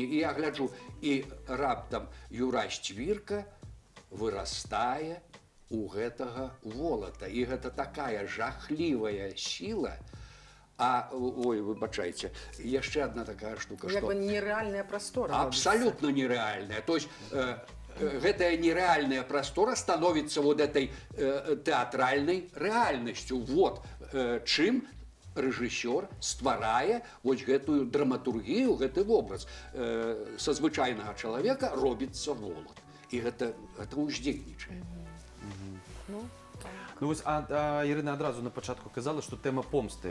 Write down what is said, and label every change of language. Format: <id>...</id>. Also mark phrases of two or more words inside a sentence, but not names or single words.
<be>І я гляджу, і раптам Юрась Цвірка вырастае у гэтага волата. І гэта такая жахлівая сіла. Ой, выбачайце, яшчэ одна такая штука. Як бы нереальная прастора.</be> <ru>Абсолютно нереальная. То есть</ru> <be>гэтая нереальная простора</be> <ru>становится вот этой театральной реальностью.</ru> <be>Вот чым рэжысёр стварае вось гэтую драматургію, гэты вобраз. Са звычайнага чалавека робіцца волат. І гэта ўздзейнічае. Ну вось, Ірына адразу на пачатку казала, што тэма помсты.</be>